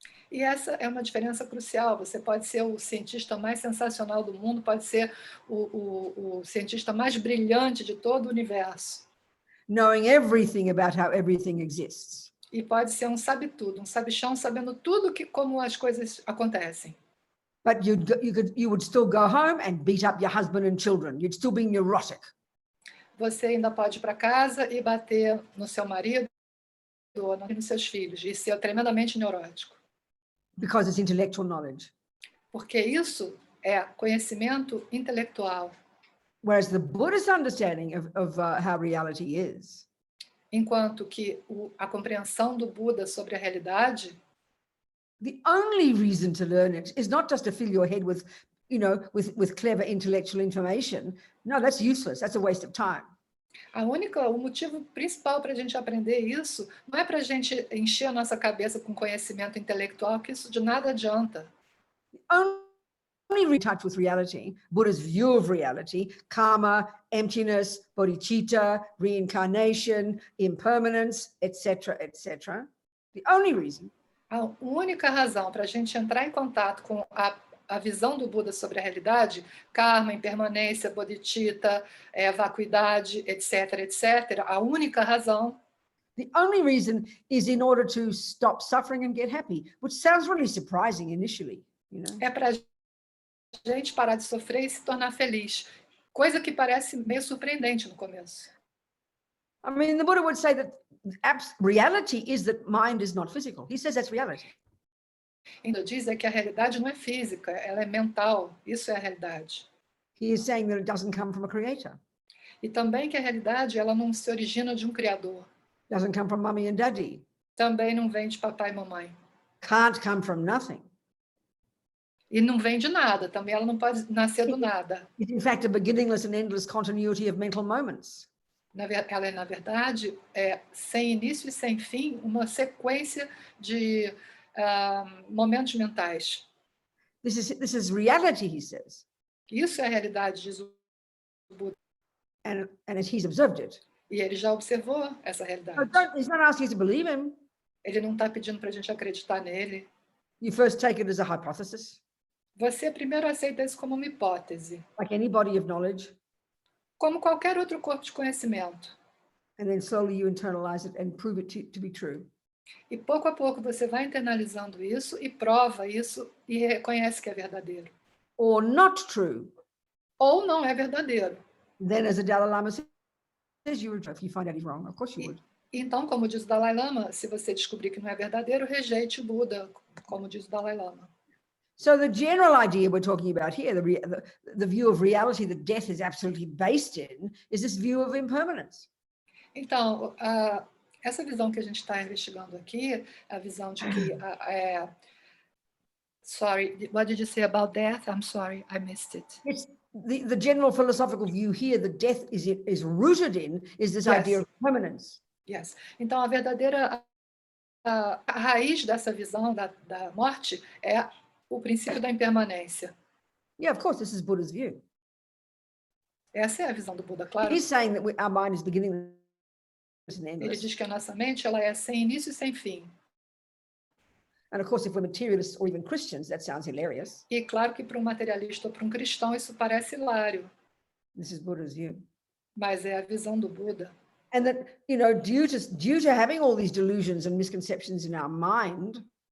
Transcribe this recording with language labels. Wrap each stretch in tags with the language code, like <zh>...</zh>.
<pt>E essa é uma diferença crucial. Você pode ser o cientista mais sensacional do mundo, pode ser o cientista mais brilhante de todo o universo.</pt> <en>Knowing everything about how everything exists.</en> <pt>E pode ser um sabe-tudo, um sabichão, sabendo tudo como as coisas acontecem.</pt> <en>But you would still go home and beat up your husband and children. You'd still be neurotic.</en> <pt>Você ainda pode ir para casa e bater no seu marido ou nos seus filhos e ser tremendamente neurótico.</pt> <en>Because it's intellectual knowledge.</en> <pt>Porque isso é conhecimento intelectual.</pt> <en>Whereas the Buddhist understanding of how reality is.</en> <pt>Enquanto que a compreensão do Buda sobre a realidade,</pt> <en>the only reason to learn it is not just to fill your head with, with clever intellectual information. No, that's useless. That's a waste of time.</en> <pt>O motivo principal para a gente aprender isso não é para a gente encher a nossa cabeça com conhecimento intelectual, que isso de nada adianta.</pt> <en>Only touch with reality, Buddha's view of reality, karma, emptiness, bodhicitta, reincarnation, impermanence, etc., etc. The only reason.</en> <pt>A única razão para a gente entrar em contato com a visão do Buda sobre a realidade, karma, impermanência, bodhicitta, vacuidade, etc., a única razão.</pt> <en>The only reason is in order to stop suffering and get happy, which sounds really surprising initially,</en> <pt>É para a gente parar de sofrer e se tornar feliz, coisa que parece meio surpreendente no começo.</pt> <en>I mean, the Buddha would say that reality is that mind is not physical. He says that's reality.</en> <pt>Ele diz que a realidade não é física, ela é mental. Isso é a realidade.</pt> <en>He is saying that it doesn't come from a creator.</en> <pt>E também que a realidade ela não se origina de um criador.</pt> <en>Doesn't come from mommy and daddy.</en> <pt>Também não vem de papai e mamãe.</pt> <en>Can't come from nothing.</en> <pt>E não vem de nada. Também ela não pode nascer do nada.</pt> <en>It's in fact a beginningless and endless continuity of mental moments.</en> <pt>Ela é, na verdade, sem início e sem fim, uma sequência de momentos mentais.</pt> <en>This is reality, he says.</en> <pt>Isso é a realidade, diz o Buda.</pt> <en>And he's observed it.</en> <pt>E ele já observou essa realidade.</pt> <en>he's not asking you to believe him.</en> <pt>Ele não está pedindo para a gente acreditar nele.</pt> <en>You first take it as a hypothesis,</en> <pt>Você primeiro aceita isso como uma hipótese,</pt> <en>like any body of knowledge,</en> <pt>como qualquer outro corpo de conhecimento.</pt> <en>and then slowly you internalize it and prove it to be true.</en> <pt>E pouco a pouco você vai internalizando isso e prova isso e reconhece que é verdadeiro.</pt> <en>Or not true.</en> <pt>Ou não é verdadeiro.</pt> <en>Then, as the Dalai Lama says, you would, if you find out he's wrong, of course you would.</en> <pt>Então, como diz o Dalai Lama, se você descobrir que não é verdadeiro, rejeite o Buda, como diz o Dalai Lama.</pt> <en>So the general idea we're talking about here, the view of reality that death is absolutely based in, is this view of impermanence.</en> <pt>Então, essa visão que a gente está investigando aqui, a visão de que</pt> <en>sorry, what did you say about death? I'm sorry, I missed it. It's the general philosophical view here that death is rooted in is this idea of permanence. Yes.</en> <pt>Então, a verdadeira a raiz dessa visão da morte é o princípio da impermanência.</pt> <en>Yeah, of course, this is Buddha's view.</en> <pt>Essa é a visão do Buda, claro.</pt> <en>He's saying that our mind is beginning and</en> <pt>Ele</pt> <en>endless.</en> <pt>diz que a nossa mente ela é sem início e sem fim.</pt> <en>And of course, if we're materialists or even Christians, that sounds hilarious.</en> <pt>E claro que para um materialista ou para um cristão isso parece hilário,</pt> <en>This is Buddha's view.</en> <pt>mas é a visão do Buda.</pt> <en>And that, due to having all these delusions and misconceptions in our mind,</en>